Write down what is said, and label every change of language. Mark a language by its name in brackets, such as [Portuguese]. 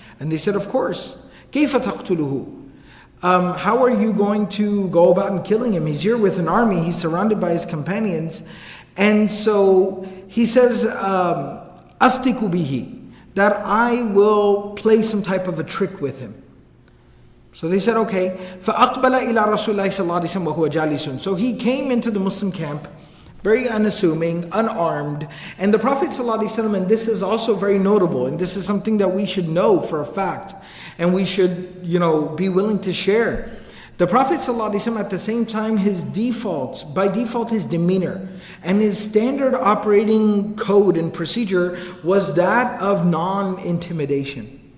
[English] And they said, "Of course." [Arabic] كيف تقتله? [English] How are you going to go about and killing him? He's here with an army. He's surrounded by his companions. And so he says, [Arabic] أفتك به, [English] that I will play some type of a trick with him. So they said, okay. [Arabic] فأقبل إلى رسول الله صلى الله عليه وسلم وهو جالس. [English] So he came into the Muslim camp, very unassuming, unarmed. And the Prophet ﷺ, and this is also very notable, and this is something that we should know for a fact, and we should, be willing to share. The Prophet ﷺ, at the same time, by default, his demeanor and his standard operating code and procedure was that of non-intimidation.